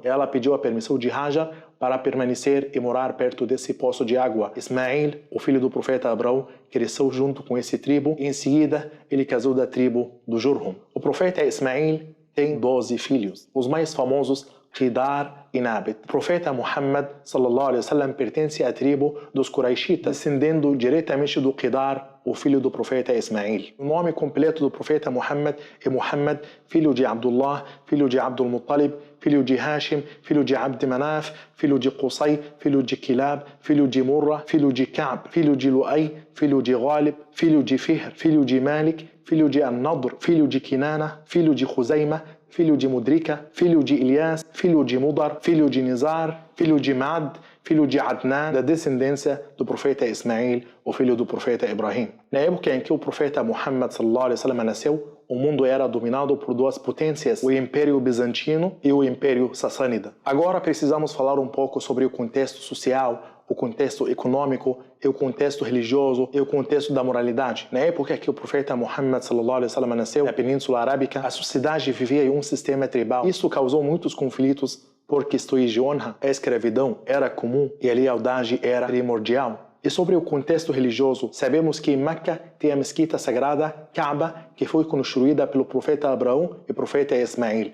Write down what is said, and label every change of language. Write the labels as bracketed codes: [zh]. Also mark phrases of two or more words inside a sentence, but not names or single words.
[pt] Ela pediu a permissão de Hajar para permanecer e morar perto desse poço de água. Ismael, o filho do profeta Abrão, cresceu junto com esse tribo e em seguida ele casou da tribo do Jurhum. O profeta Ismael tem 12 filhos. Os mais famosos, Qidar e Nabit. O profeta Muhammad [ar] صلى الله عليه وسلم [pt] pertence à tribo dos Quraishitas, descendendo diretamente do Qidar, o filho do profeta Ismael. O nome completo do profeta Muhammad é Muhammad, filho de Abdullah, filho de Abdul Muttalib, filho de Hashim, filho de Abd Manaf, filho de Qusay, filho de Kilab, filho de Murra, filho de Ka'b, filho de Lu'ay, filho de Ghalib, filho de Fihr, filho de Malik, filho de An-Nadr, filho de Kinana, filho de Khuzaima, filho de Mudrika, filho de Ilyas, filho de Mudar, filho de Nizar, filho de Ma'ad, filho de Adnan, da descendência do profeta Ismail, o filho do profeta Ibrahim. Na época em que o profeta Muhammad [ar] صلى الله عليه وسلم [pt] nasceu, o mundo era dominado por duas potências, o Império Bizantino e o Império Sassânida. Agora precisamos falar um pouco sobre o contexto social, o contexto econômico, e o contexto religioso e o contexto da moralidade. Na época que o profeta Muhammad [ar] صلى الله عليه وسلم [pt] nasceu na Península Arábica, a sociedade vivia em um sistema tribal. Isso causou muitos conflitos por questões de honra. A escravidão era comum e a lealdade era primordial. E sobre o contexto religioso, sabemos que em Meca tem a mesquita sagrada Kaaba, que foi construída pelo profeta Abraão e profeta Ismail.